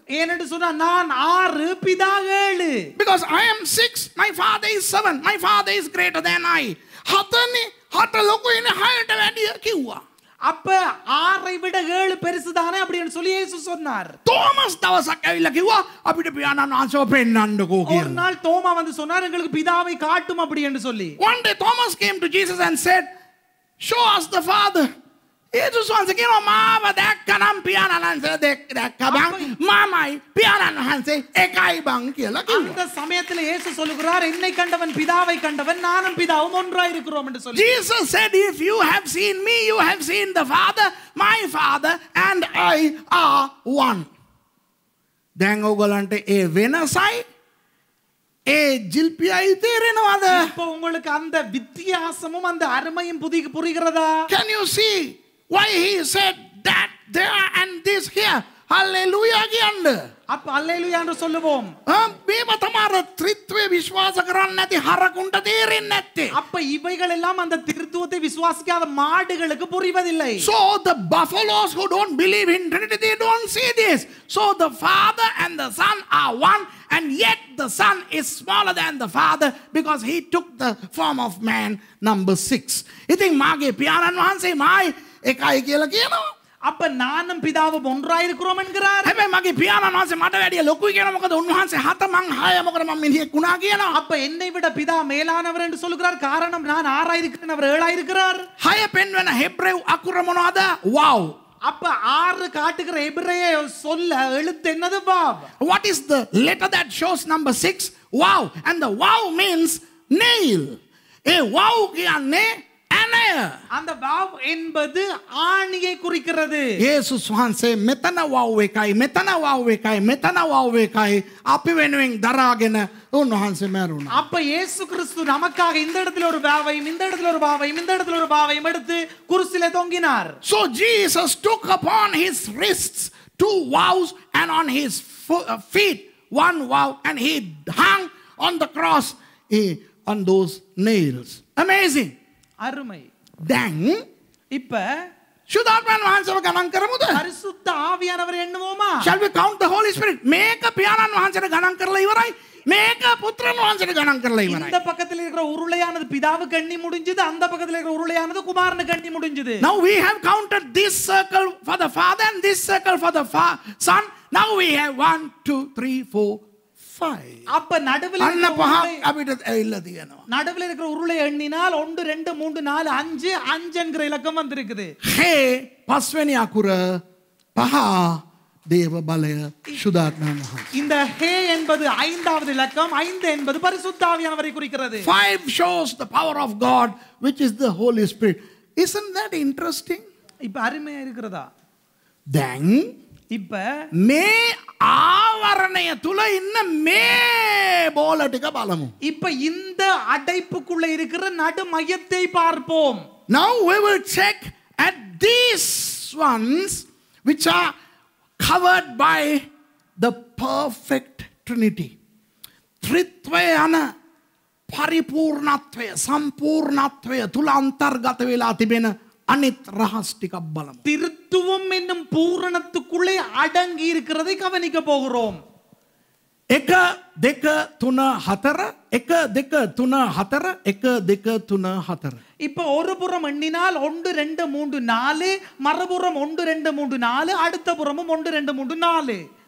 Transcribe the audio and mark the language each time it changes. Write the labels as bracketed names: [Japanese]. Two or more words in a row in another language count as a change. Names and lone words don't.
[Tamil] ஏனென்று சொன்னா நான் 6 பிதா 7. [English] Because I am 6, my father is 7, my father is greater than I. [Sinhala] 7නේ 7 ලොකුයිනේ 6ට වැඩිය කිව්වා. [Tamil] அப்ப 6ஐ விட 7 பெருசுதானே அப்படின்னு சொல்லி இயேசு சொன்னார். [Sinhala] தோமஸ் දවසක් ඇවිල්ලා කිව්වා අපිට පියාණන් වහන්සේව පෙන්නන්නකෝ [Tamil] ஒரு [Sinhala] කියලා. [Tamil] நாள் தோமா வந்து சொன்னார் எங்களுக்கு பிதாவை காட்டும் அப்படி என்று சொல்லி. [English] One day Thomas came to Jesus and said, show us the father. [Sinhala] යේසුස් වහන්සේ කියනවා මාව දැක්කනම් පියාණන් වහන්සේ දැක්ක බං මාමයි පියාණන් වහන්සේ එකයි බං කියලා කිව්වා. [Tamil] அந்த சமயத்தில் இயேசு சொல்லுகிறார் என்னை கண்டவன் பிதாவை கண்டவன் நானும் பிதாவும் ஒன்றாய் இருக்கிறோம் என்று சொல்லி. [English] Jesus said if you have seen me you have seen the father, my father and I are one. [Sinhala] දැන් ඔයගලන්ට ඒ වෙනසයි ඒ ජිල්පියයි තේරෙනවද? [Tamil] இப்போ உங்களுக்கு அந்த வித்தியாசமும் அந்த அருமையும் புரிகிறதா? [English] Can you see why he said that there and this here? [Sinhala] Hallelujah කියන්නේ. [Tamil] அப்ப அல்லேலூயா என்று சொல்லுவோம். [Sinhala] මේව තමයි ත්‍රිත්වය විශ්වාස කරන්නේ නැති හරකුන්ට තේරෙන්නේ නැත්තේ. [Tamil] அப்ப இவைகள் எல்லாம் அந்த திருத்துவத்தை விசுவாசிக்காத மாடுகளுக்கு புரிவதில்லை. [English] So the buffaloes who don't believe in Trinity, they don't see this. So the Father and the Son are one, and yet the Son is smaller than the Father because he took the form of man, number 6. [Sinhala] ඉතින් මාගේ පියාණන් වහන්සේ මායි එකයි කියලා කියනවා. [Tamil] அப்ப நானும் பிதாவும் ஒன்றாய் இருக்கிறோம் என்கிறார். [Sinhala] හැබැයි මගේ පියාණන් වහන්සේ මට වැඩිය ලොකුයි කියනවා. මොකද උන්වහන්සේ 7 මං 6 මොකද මම මිනිහෙක් වුණා කියනවා. [Tamil] அப்ப என்னை விட பிதா மேலானவர் என்று சொல்கிறார். காரணம் நான் 6 இருக்கிறேன், அவர் 7 இருக்கிறார். [Sinhala] 6 පෙන්වන හෙබ්‍රේව් අකුර මොනවද? wow. [Tamil] அப்ப 6 காட்டுகிற எபிரேய சொல்ல எழுத்து என்னது? வாவ். [English] What is the letter that shows number 6? wow. And the wow means nail. [Sinhala] wow කියන්නේ ඇනය. [Tamil] அந்த வாவ் என்பது ஆணியை குறிக்கிறது. [Sinhala] යේසුස් වහන්සේ මෙතන wow එකයි මෙතන wow එකයි මෙතන wow එකයි අපි වෙනුවෙන් දරාගෙන උන්වහන්සේ මැරුණා. [Tamil] அப்ப இயேசு கிறிஸ்து நமக்காக இந்த இடத்துல ஒரு வாவையும் இந்த இடத்துல ஒரு வாவையும் இந்த இடத்துல ஒரு வாவையும் எடுத்து குருசிலே தொங்கினார். [English] So Jesus took upon his wrists 2 wows and on his feet 1 wow, and he hung on the cross on those nails. Amazing. [Tamil] அருமை. [Sinhala] දැන් [Tamil] இப்ப [Sinhala] ශුද්ධාත්මයන් වහන්සේව ගණන් කරමුද? [Tamil] பரிசுத்த ஆவியானவர் எண்ணுவோமா? [English] Shall we count the Holy Spirit? [Sinhala] මේක පියාණන් වහන්සේට ගණන් කරලා ඉවරයි. මේක පුත්‍රයන් වහන්සේට ගණන් කරලා ඉවරයි. [Tamil] இந்த பக்கத்துல இருக்கிற உருளையானது பிதாவுக்கு எண்ணி முடிஞ்சது, அந்த பக்கத்துல இருக்கிற உருளையானது குமாரனுக்கு எண்ணி முடிஞ்சது. [English] Now we have counted this circle for the Father and this circle for the Son. Now we have 1 2 3 4 5. [Tamil] அப்ப நடுவுல [Sinhala] අන්න පහක් අපිට ඇවිල්ලා තියෙනවා. [Tamil] நடுவுல இருக்கிற உருளை எண்ணினால் 1 2 3 4 5 5 என்கிற இலக்கம் வந்திருக்குது. [Sinhala] හේ පස්වෙනි අකුර පහ දේව බලය ශුද්ධාත්මයන් වහන්සේ. [Tamil] இந்த ஹே என்பது 5வது இலக்கம், 5 என்பது பரிசுத்த ஆவியானவரை குறிக்கிறது. [English] 5 shows the power of God, which is the Holy Spirit. Isn't that interesting? [Tamil] இப்ப அருமையா இருக்கிறதா? [Sinhala] දැන් [Tamil] இப்ப [Sinhala] මේ ආවරණය තුල ඉන්න මේ බෝල ටික බලමු. [Tamil] இப்ப இந்த அடைப்புக்குள்ள இருக்கிற நடு மையத்தை பார்ப்போம். [English] Now we will check at these ones which are covered by the perfect Trinity. [Sinhala] ත්‍රිත්වය යන පරිපූර්ණත්වය සම්පූර්ණත්වය තුල අන්තර්ගත වෙලා තිබෙන අනිත් රහස් ටිකක් බලමු. [Tamil] திருத்துவம் என்னும் பூரணத்துக்குள்ளே அடங்கி இருக்கிறதை கவனிக்க போகிறோம். [Sinhala] 1 2 3 4 1 2 3 4 1 2 3 4. [Tamil] இப்ப ஒரு புறம் எண்ணினால் 1 2 3 4, மறுபுறம் 1 2 3 4, அடுத்த புறமும் 1 2 3 4.